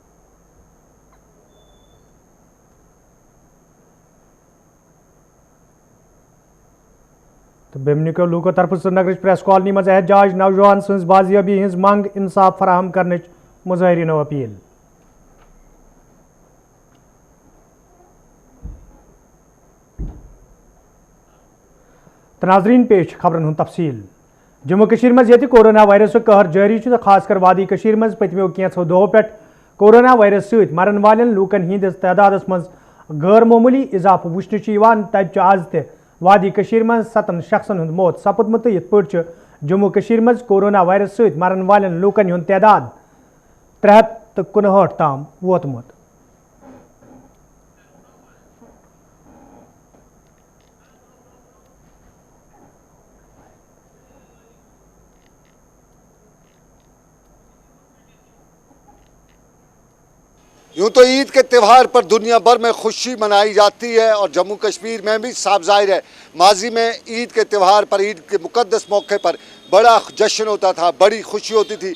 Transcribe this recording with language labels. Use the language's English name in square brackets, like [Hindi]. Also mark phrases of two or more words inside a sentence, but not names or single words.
[Kashmiri] तो बेमनिको लूको तरफ श्रीनगर प्रेस कॉलोनी मज एहतजाज नौजवान सज बाजियाबी हज मंग इंसाफ फराहम करने मुजाहरीनो अपील। तो नाजरीन पेश खबरन हुंद तफसील। जम्मू कशीर मज ये कोरोना वायरस कहर जारी तो खासकर वादी कशीर मज पतमो कैंसो दो पे कोरोना वायरस सत मरन वालन लूकन हंदिस तादादस मज गैर मामूली इजाफा वुचन तब आज त वादी कशीर मज 7 शख्सन हुंद मौत सपुदमुत यथ पे जम्मू कशीर मज कोरोना वायरस सत मरन वालन लूकन हुंद तादाद 359 ताम वोतमुत। [Hindi] यूँ तो ईद के त्यौहार पर दुनिया भर में खुशी मनाई जाती है और जम्मू कश्मीर में भी साफ जाहिर है माजी में ईद के त्यौहार पर ईद के मुकद्दस मौके पर बड़ा जश्न होता था, बड़ी खुशी होती थी।